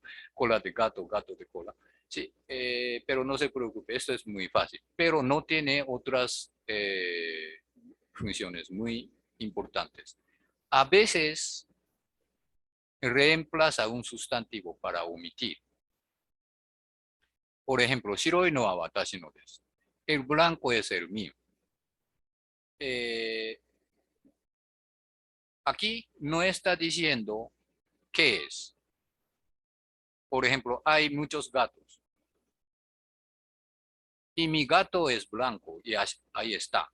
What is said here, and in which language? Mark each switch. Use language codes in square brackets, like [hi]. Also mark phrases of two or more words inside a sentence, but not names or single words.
[es] Cola de gato, gato de cola. Sí, pero no se preocupe, esto es muy fácil. Pero no tiene otras funciones muy importantes. A veces reemplaza un sustantivo para omitir. Por ejemplo, [ja] 白いのは私のです。 [es] El blanco es el mío. Aquí no está diciendo qué es. Por ejemplo, hay muchos gatos. Y mi gato es blanco y ahí está.